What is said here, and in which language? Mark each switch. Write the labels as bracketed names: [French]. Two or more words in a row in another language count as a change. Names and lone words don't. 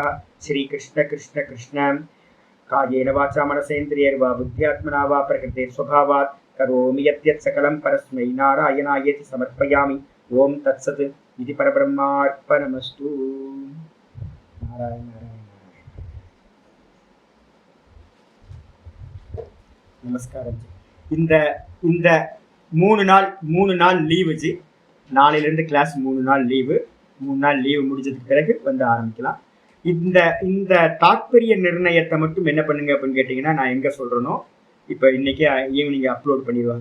[Sanskrit] श्रीकृष्ण कृष्ण कृष्ण. कायेन वाचा मनसेन्द्रियैर्वा बुद्ध्यात्मना वा प्रकृते स्वभावात् करोमि यत् सकलं परस्मै नारायणायेति समर्पयामि. ओम तत्सत्. इति परब्रह्मार्पणमस्तु. नारायण नारायण [Tamil] நமஸ்காரம். இந்த இந்த 3 நாள் லீவு ஜி. நாளையிலேருந்து கிளாஸ் 3 நாள் லீவு. 3 நாள் லீவு முடிஞ்சதுக்கு பிறகு வந்து ஆரம்பிக்கலாம். இந்த இந்த தாத்பரிய நிர்ணயத்தை மட்டும் என்ன பண்ணுங்க அப்படின்னு கேட்டிங்கன்னா, நான் எங்கே சொல்கிறேனோ இப்போ இன்றைக்கி [English] evening upload [Tamil] பண்ணிடுவாங்க.